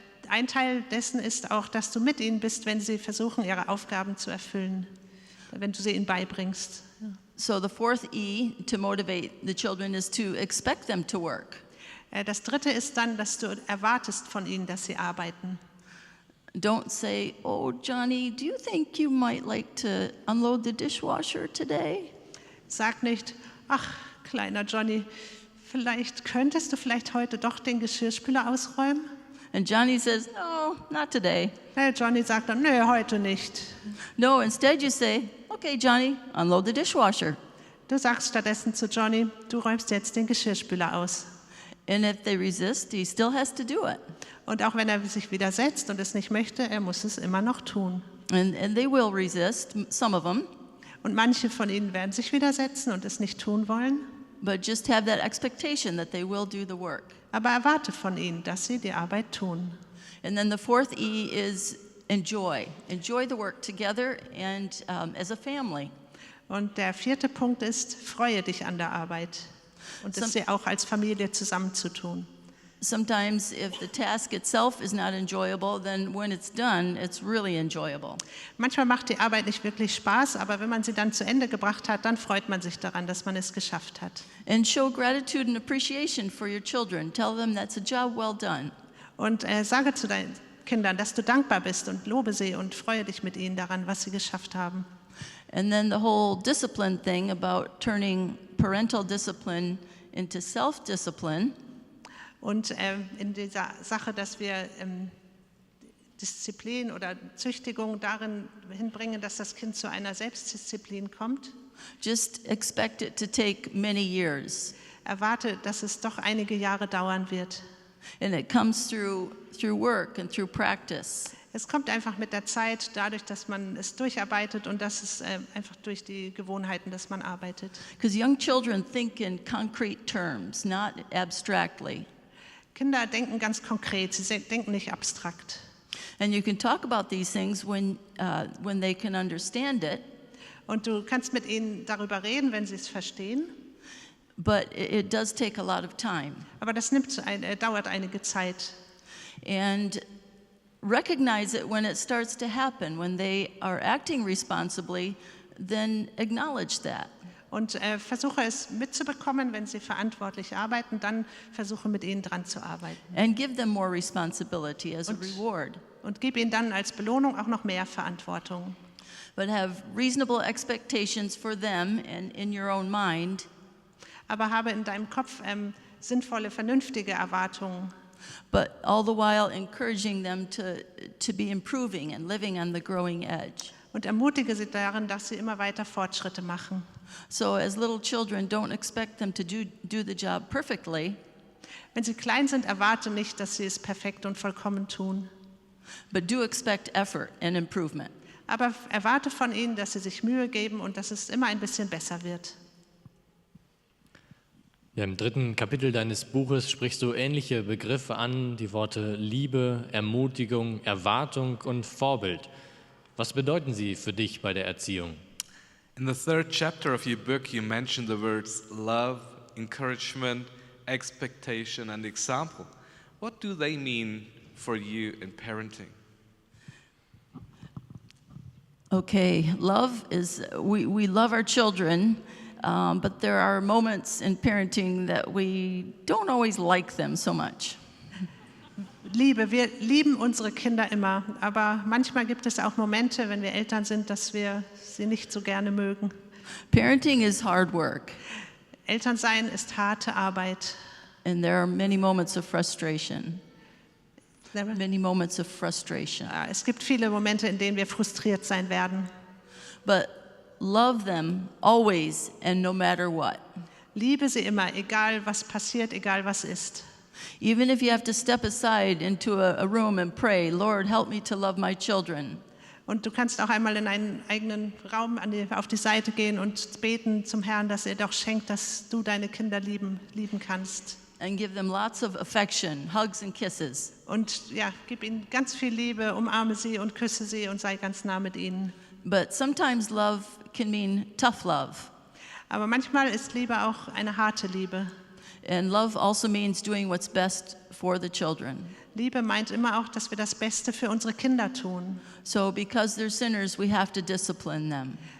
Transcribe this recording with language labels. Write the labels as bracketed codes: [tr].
[de] Ein Teil dessen ist auch, dass du mit ihnen bist, wenn sie versuchen, ihre Aufgaben zu erfüllen, wenn du sie ihnen beibringst. [en] So the fourth E to motivate the children is to expect them to work. [de] Das dritte ist dann, dass du erwartest von ihnen, dass sie arbeiten. [en] Don't say, "Oh, Johnny, do you think you might like to unload the dishwasher today?" [de] Sag nicht, ach, kleiner Johnny, könntest du heute doch den Geschirrspüler ausräumen? [en] And Johnny says, "No, not today." [de] Johnny sagt dann, nö, heute nicht. [en] No, instead you say, "Okay, Johnny, unload the dishwasher." [de] Du sagst stattdessen zu Johnny, du räumst jetzt den Geschirrspüler aus. [en] And if they resist, he still has to do it. [de] Und auch wenn er sich widersetzt und es nicht möchte, er muss es immer noch tun. [en] And they will resist, some of them. [de] Und manche von ihnen werden sich widersetzen und es nicht tun wollen. [en] But just have that expectation that they will do the work. [de] Aber erwarte von ihnen, dass sie die Arbeit tun. [en] And then the fourth E is enjoy. Enjoy the work together and as a family. [de] Und der vierte Punkt ist, freue dich an der Arbeit. Und das sie auch als Familie zusammen zu tun. [en] Sometimes if the task itself is not enjoyable, then when it's done, it's really enjoyable. [de] Manchmal macht die Arbeit nicht wirklich Spaß, aber wenn man sie dann zu Ende gebracht hat, dann freut man sich daran, dass man es geschafft hat. [en] And show gratitude and appreciation for your children. Tell them that's a job well done. [de] Und sage zu deinen Kindern, dass du dankbar bist und lobe sie und freue dich mit ihnen daran, was sie geschafft haben. [en] And then the whole discipline thing about turning parental discipline into self-discipline. [de] Und in dieser Sache, dass wir Disziplin oder Züchtigung darin hinbringen, dass das Kind zu einer Selbstdisziplin kommt. [en] Just expect it to take many years. [de] Erwarte, dass es doch einige Jahre dauern wird. [en] And it comes through work and through practice. [de] Es kommt einfach mit der Zeit, dadurch, dass man es durcharbeitet und dass es einfach durch die Gewohnheiten, dass man arbeitet. [en] Because young children think in concrete terms, not abstractly. [de] Kinder denken ganz konkret, sie denken nicht abstrakt. [en] And you can talk about these things when they can understand it. [de] Und du kannst mit ihnen darüber reden, wenn sie es verstehen. [en] But it does take a lot of time. [de] Aber das dauert einige Zeit. [en] And recognize it when it starts to happen. When they are acting responsibly, then acknowledge that. [de] Und versuche es mitzubekommen, wenn sie verantwortlich arbeiten, dann versuche mit ihnen dran zu arbeiten. [en] And give them more responsibility as a reward. [de] Und gib ihnen dann als Belohnung auch noch mehr Verantwortung. [en] But have reasonable expectations for them and in your own mind. [de] Aber habe in deinem Kopf sinnvolle, vernünftige Erwartungen. [en] But all the while encouraging them to be improving and living on the growing edge. [de] Und ermutige sie darin, dass sie immer weiter Fortschritte machen. [en] So as little children, don't expect them to do the job perfectly. [de] Wenn sie klein sind, erwarte nicht, dass sie es perfekt und vollkommen tun. [en] But do expect effort and improvement. [de] Aber erwarte von ihnen, dass sie sich Mühe geben und dass es immer ein bisschen besser wird. Ja, im 3. Kapitel deines Buches sprichst du ähnliche Begriffe an, die Worte Liebe, Ermutigung, Erwartung und Vorbild. Was bedeuten sie für dich bei der Erziehung? [en] In the 3rd chapter of your book, you mention the words love, encouragement, expectation, and example. What do they mean for you in parenting? Okay, love is, we love our children, but there are moments in parenting that we don't always like them so much. [de] Liebe, wir lieben unsere Kinder immer, aber manchmal gibt es auch Momente, wenn wir Eltern sind, dass wir sie nicht so gerne mögen. [en] Parenting is hard work. [de] Elternsein ist harte Arbeit. [en] And there are many moments of frustration. Many moments of frustration. [de] Es gibt viele Momente, in denen wir frustriert sein werden. [en] But love them always and no matter what. [de] Liebe sie immer, egal was passiert, egal was ist. [en] Even if you have to step aside into a room and pray, Lord, help me to love my children. [de] Und du kannst auch einmal in einen eigenen Raum auf die Seite gehen und beten zum Herrn, dass er doch schenkt, dass du deine Kinder lieben kannst. [en] And give them lots of affection, hugs and kisses. [de] Und ja, gib ihnen ganz viel Liebe, umarme sie und küsse sie und sei ganz nah mit ihnen. [en] But sometimes love can mean tough love. [de] Aber manchmal ist Liebe auch eine harte Liebe. [en] And love also means doing what's best for the children. [de] Liebe meint immer auch, dass wir das Beste für unsere Kinder tun. [en] So because they're sinners, we have to discipline them.